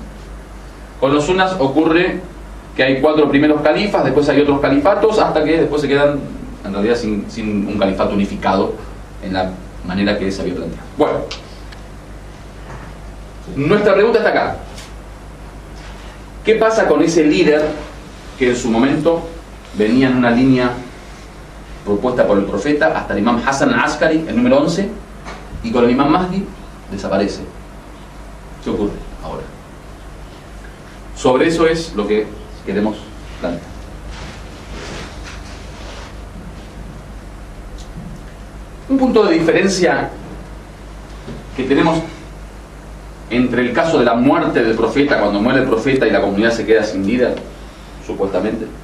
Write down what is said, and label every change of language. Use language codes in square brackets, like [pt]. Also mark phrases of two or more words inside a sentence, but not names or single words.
[es] Con los sunnas ocurre que hay 4 primeros califas, después hay otros califatos, hasta que después se quedan en realidad sin un califato unificado en la manera que se había planteado. Bueno, nuestra pregunta está acá. ¿Qué pasa con ese líder que en su momento venía en una línea propuesta por el profeta hasta el imam Hassan al-Askari, el número 11, y con el imam Mahdi desaparece? ¿Qué ocurre ahora? Sobre eso es lo que queremos plantear. Un punto de diferencia que tenemos entre el caso de la muerte del profeta, cuando muere el profeta y la comunidad se queda sin líder, supuestamente,